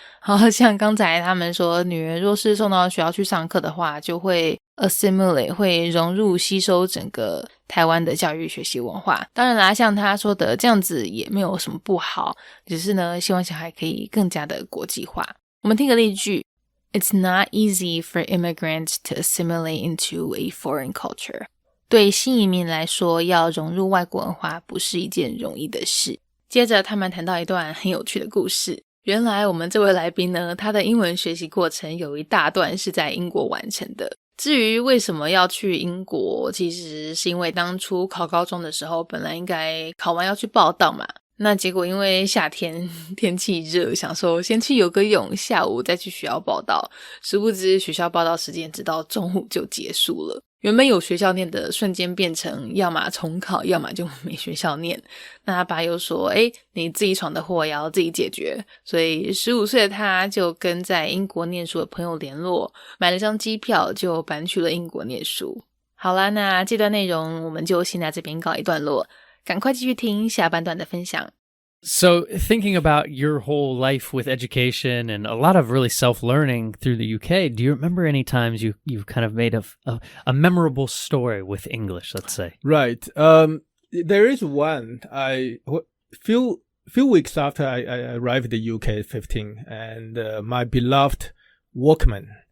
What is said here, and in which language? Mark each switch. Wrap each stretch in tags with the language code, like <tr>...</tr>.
<zh>好，像刚才他们说女儿若是送到学校去上课的话，就会 assimilate， 会融入吸收整个台湾的教育学习文化。当然啦，像他说的这样子也没有什么不好，只是呢希望小孩可以更加的国际化。我们听个例句</zh> <en>It's not easy for immigrants to assimilate into a foreign culture.</en> <zh>对新移民来说，要融入外国文化不是一件容易的事。接着他们谈到一段很有趣的故事。原来我们这位来宾呢，他的英文学习过程有一大段是在英国完成的。至于为什么要去英国，其实是因为当初考高中的时候，本来应该考完要去报到嘛，那结果因为夏天天气热，想说先去游个泳，下午再去学校报到，殊不知学校报到时间直到中午就结束了。原本有学校念的瞬间变成要么重考，要么就没学校念。那他爸又说你自己闯的祸也要自己解决，所以15岁的他就跟在英国念书的朋友联络，买了张机票就搬去了英国念书。好啦，那这段内容我们就先在这边告一段落，赶快继续听下半段的分享。</zh> <en>So thinking about your whole life with education and a lot of really self-learning through the UK, do you remember any times you've kind of made a memorable story with English, let's say? Right. There is one. Few weeks after I arrived in the UK at 15, and my beloved Walkman.</en>